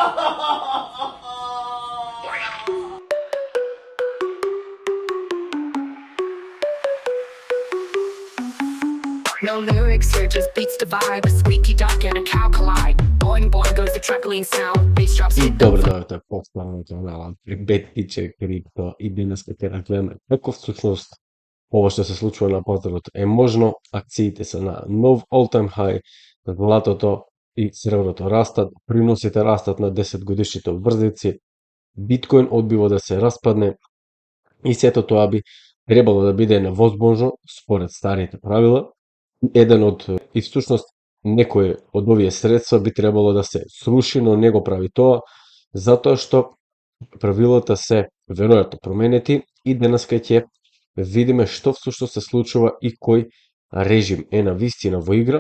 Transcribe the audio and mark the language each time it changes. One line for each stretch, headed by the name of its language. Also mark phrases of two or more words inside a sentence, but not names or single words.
English: No lyrics here, just beats to vibe. A squeaky duck and a cow collide. Boing boing goes the trampoline sound. Bass drops
Macedonian: И
English: hit
Macedonian: добро дојдовте повторно каналот Бетиче Крипто и денес ќе разгледаме како всушност ова што се случува на пазарот е можно. Акциите се на нов
English: all-time high,
Macedonian: златото и среброто растат, приносите растат на 10 годишните обврзници, биткоин одбива да се распадне и сето тоа би требало да биде невозможно според старите правила. Еден од и всушност некој од овие средства би требало да се сруши, но не го прави тоа, затоа што правилата се веројатно променети и денеска ќе видиме што всушност се случува и кој режим е на вистина во игра.